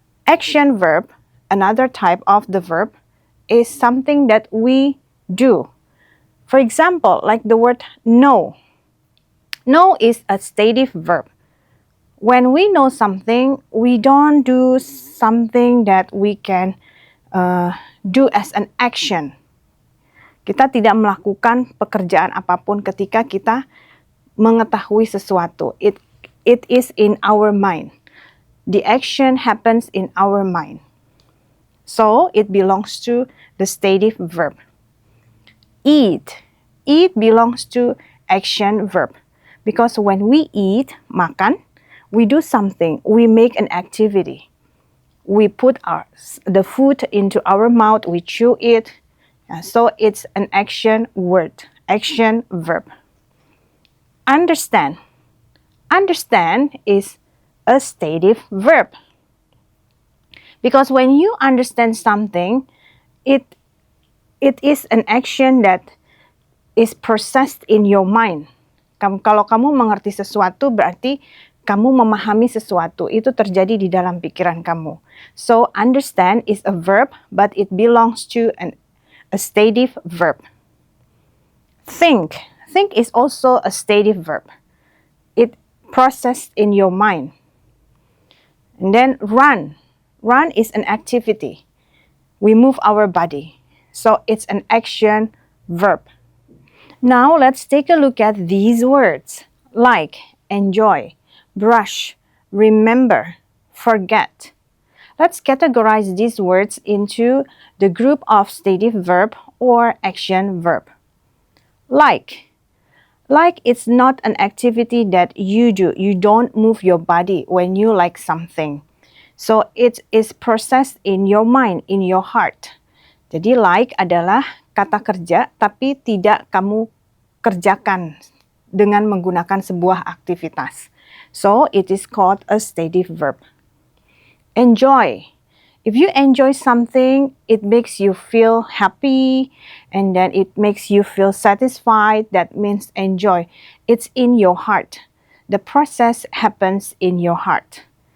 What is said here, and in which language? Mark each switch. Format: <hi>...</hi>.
<en>Action verb, another type of the verb, is something that we do. For example, like the word know. Know is a stative verb. When we know something, we don't do something that we can do as an action.</en> <id>Kita tidak melakukan pekerjaan apapun ketika kita mengetahui sesuatu.</id> <en>It is in our mind. The action happens in our mind. So, it belongs to the stative verb. Eat. Eat belongs to action verb. Because when we eat,</en> <id>makan,</id> <en>we do something. We make an activity. We put the food into our mouth. We chew it. So it's an action word, action verb. Understand. Understand is a stative verb. Because when you understand something, it is an action that is processed in your mind.</en> <id>Kalau kamu mengerti sesuatu, berarti kamu memahami sesuatu. Itu terjadi di dalam pikiran kamu.</id> <en>So, understand is a verb, but it belongs to a stative verb. Think. Think is also a stative verb. It processed in your mind. And then run. Run is an activity. We move our body. So it's an action verb. Now let's take a look at these words like enjoy, brush, remember, forget. Let's categorize these words into the group of stative verb or action verb. Like. Like it's not an activity that you do. You don't move your body when you like something. So it is processed in your mind, in your heart.</en> <id>Jadi like adalah kata kerja tapi tidak kamu kerjakan dengan menggunakan sebuah aktivitas.</id> <en>So it is called a stative verb. Enjoy. If you enjoy something, it makes you feel happy and then it makes you feel satisfied. That means enjoy. It's in your heart. The process happens in your heart.</en>